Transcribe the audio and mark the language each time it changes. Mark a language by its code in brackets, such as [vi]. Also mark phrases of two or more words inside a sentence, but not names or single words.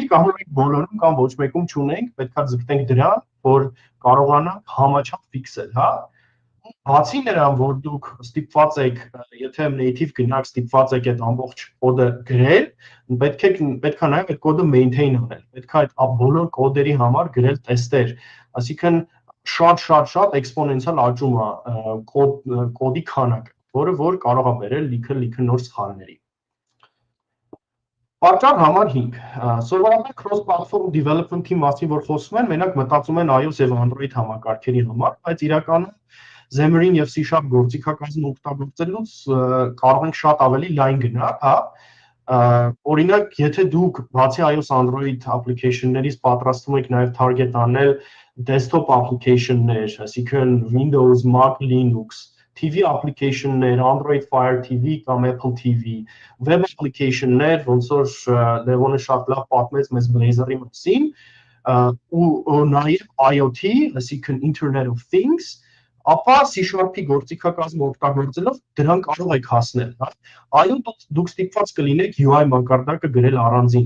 [hy] կարող ենք բոլորում կամ ոչ մեկում չունենք, պետքա ձգտենք դրան, որ կարողանանք համաչափ ֆիքսել, հա։ Բացի նրան, որ դուք ստիպված եք, եթե native գնաք, ստիպված եք այդ ամբողջ կոդը գրել, պետքա նաև այդ կոդը maintain անել։ Պետքա այդ բոլոր կոդերի համար գրել տեստեր, այսինքն շատ էքսպոնենցիալ աճում է կոդի քանակը, որը որ կարող է բերել լիքը նոր սխալների։ Պատճառ համար 5. Սովորաբար [en] cross-platform development- [hy] ի մասին որ խոսում են, մենակ մտածում են iOS եւ Android համակարգերի համար, բայց իրականում Xamarin եւ C# գործիքակազմը օգտագործելուց կարող ենք շատ ավելի լայն գնալ, հա։ Օրինակ, եթե դուք բացի iOS Android application-ներից պատրաստվում եք նաև target անել [en] desktop application- [hy] ներ, այսինքն Windows, Mac, Linux, TV application-ներ, Android Fire TV կամ Apple TV, [en] web application- [hy] ներ, ոնց որ Լևոնը շատ լավ պատմեց մեզ Blazor-ի մասին, ու նաև [en] IoT, այսինքն Internet of Things, [hy] ապա C#-ի գործիքակազմը օգտագործելով դրան կարող եք հասնել, հա։ Այո, դուք ստիպված կլինեք UI մակարդակը գրել առանձին,